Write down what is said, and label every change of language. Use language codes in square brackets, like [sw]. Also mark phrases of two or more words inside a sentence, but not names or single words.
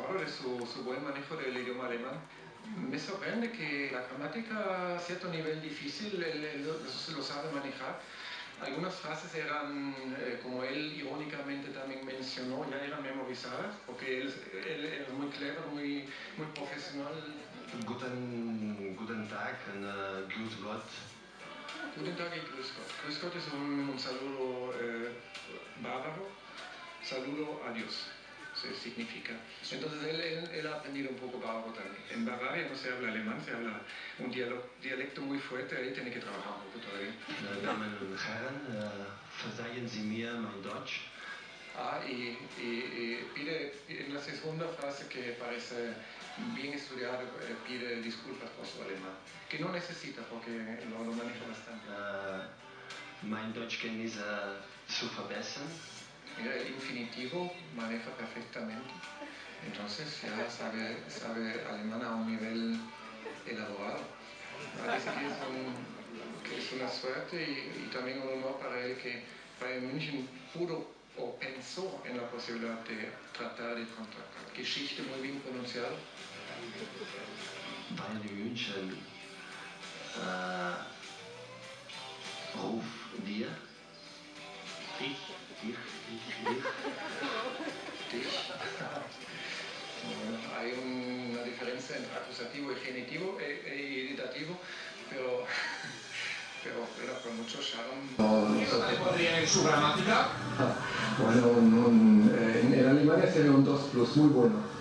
[es] su buen manejo del idioma alemán. Me sorprende que la gramática a cierto nivel difícil él lo sabe manejar. Algunas frases eran, como él irónicamente también mencionó, ya eran memorizadas, porque él era muy clever, muy profesional. [de] Guten Tag und Grüß Gott. Guten Tag y Grüß Gott. Grüß Gott [es] es un saludo bávaro, saludo a Dios, se significa. Entonces él ha aprendido un poco bávaro también. En Bavaria no se habla alemán, se habla un dialecto muy fuerte, ahí tiene que trabajar un poco todavía. [de] Damen und Herren, verzeihen Sie mir mein Deutsch. [es] Y pide en la segunda frase que parece bien estudiado, pide disculpas por su alemán, que no necesita porque lo maneja bastante. [de] Mein Deutschkenntnis zu verbessern. [es] El infinitivo maneja perfectamente, entonces ya sabe alemán a un nivel elaborado. Dice que es una suerte y también un honor para él que Bayern München pudo o pensó en la posibilidad de tratar de contactar. Geschichte muy bien pronunciado. [de] Bayern München ruf dir. Dich. [es] Hay una diferencia entre acusativo y genitivo y dativo, pero era con mucho charme. ¿Eso te podría en su gramática? Bueno, en Alemania sería un 2+, muy bueno.